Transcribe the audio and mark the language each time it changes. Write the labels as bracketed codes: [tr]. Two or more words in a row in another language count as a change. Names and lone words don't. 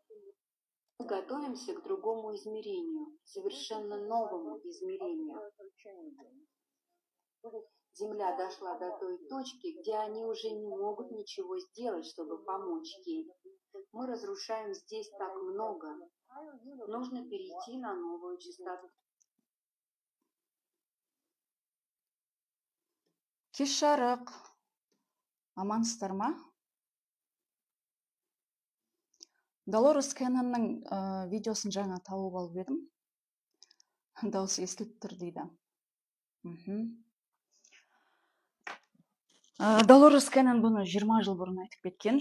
[ru] Мы готовимся к другому измерению, совершенно новому измерению. Земля дошла до той точки, где они уже не могут ничего сделать, чтобы помочь ей. Мы разрушаем здесь так много. Нужно перейти на новую частоту. [kk] Кеш жарық, амансыздар ма? Долорес Кеннонның видеосын жаңа тауып алып едім. Дауысы естіліп тұр дейді. Долорес Кеннон бұны 20 жыл бұрын айтып кеткен.